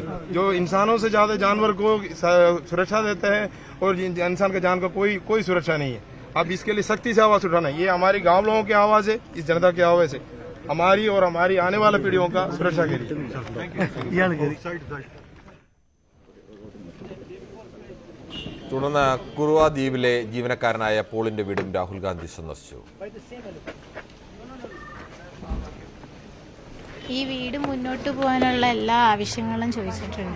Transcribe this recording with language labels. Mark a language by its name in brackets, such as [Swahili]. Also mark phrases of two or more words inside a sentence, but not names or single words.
[Hindi] जो इंसानों से ज्यादा जानवर को सुरक्षा देते हैं और इंसान का जान का कोई सुरक्षा नहीं है। अब इसके लिए सख्ती से आवाज उठाना, ये हमारी गांव लोगों की आवाज है, इस जनता की आवाज है, हमारी और हमारी आने वाले पीढ़ियों का सुरक्षा के लिए। [Malayalam] തുടർന്ന് കുറുവ ദ്വീപിലെ ജീവനക്കാരനായ പോളിന്റെ വീടും രാഹുൽ ഗാന്ധി സന്ദർശിച്ചു. ഈ വീട് മുന്നോട്ട് പോകാനുള്ള എല്ലാ ആവശ്യങ്ങളും ചോദിച്ചിട്ടുണ്ട്.